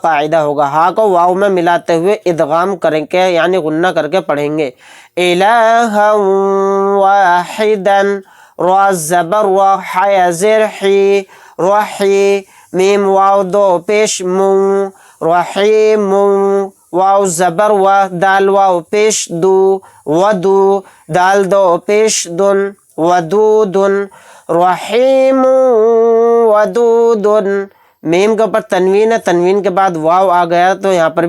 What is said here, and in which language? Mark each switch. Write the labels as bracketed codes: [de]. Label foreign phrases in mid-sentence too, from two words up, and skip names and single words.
[ur] قاعدہ ہوگا، ہا کو واو میں ملاتے ہوئے ادغام کریں کے یعنی غنہ کر کے پڑھیں گے، [ar] الہا واحدن، [ur] را زبر وا، حیا زیر حی، رحی، میم واو دو پیش مو، رحیم، واو زبر وا، دال واو پیش دو، ودو، دال دو پیش دن، ودودن، [ar] رحیم ودودن، [ur] میم کے اوپر تنوین ہے، تنوین کے بعد واو آ گیا تو یہاں پر بھی